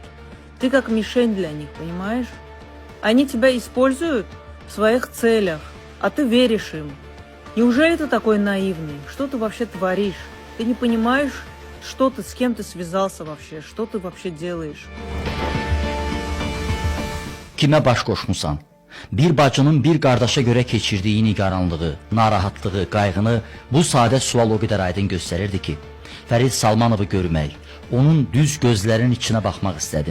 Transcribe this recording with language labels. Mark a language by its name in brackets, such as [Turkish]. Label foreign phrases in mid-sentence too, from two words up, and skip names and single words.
[Russian] Ты как мишень для них, понимаешь? Они тебя используют в своих целях, а ты веришь им. Неужели ты такой наивный? Что ты вообще творишь? Ты не понимаешь, что ты, с кем ты связался вообще? Что ты вообще делаешь? [Azerbaijani] Kimə baş qoşmusan? Bir bacının bir qardaşa görə keçirdiyi nigaranlığı, narahatlığı, qayğını bu sadə sual o qədər aydın göstərirdi ki, Fərid Salmanovu görmək, onun düz gözlərinin içinə baxmaq istədim.